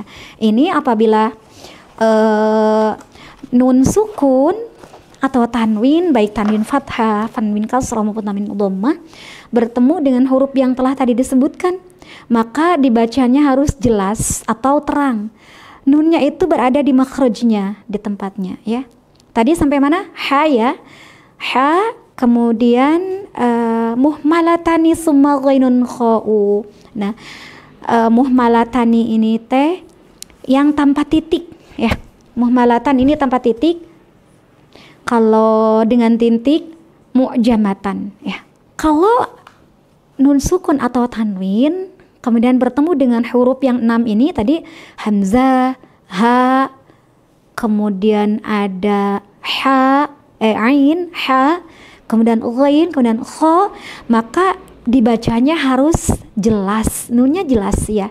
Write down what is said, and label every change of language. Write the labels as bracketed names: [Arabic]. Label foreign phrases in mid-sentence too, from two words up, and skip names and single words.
[Indonesian] Ini apabila nun sukun atau tanwin, baik tanwin fathah, tanwin kasrah maupun tanwin dhammah bertemu dengan huruf yang telah tadi disebutkan, maka dibacanya harus jelas atau terang. Nunnya itu berada di makhrajnya, di tempatnya ya. Tadi sampai mana? Ha ya. Ha, kemudian [Arabic] مهملتان ثم غين خاء. [Indonesian] Nah, muhmalatani ini teh yang tanpa titik ya. Muhmalatan ini tanpa titik. Kalau dengan titik mu'jamatan ya. Kalau nun sukun atau tanwin kemudian bertemu dengan huruf yang 6 ini tadi hamzah, ha, kemudian ada ha, ain, ha, kemudian ghain, kemudian kha, maka dibacanya harus jelas, nunnya jelas ya.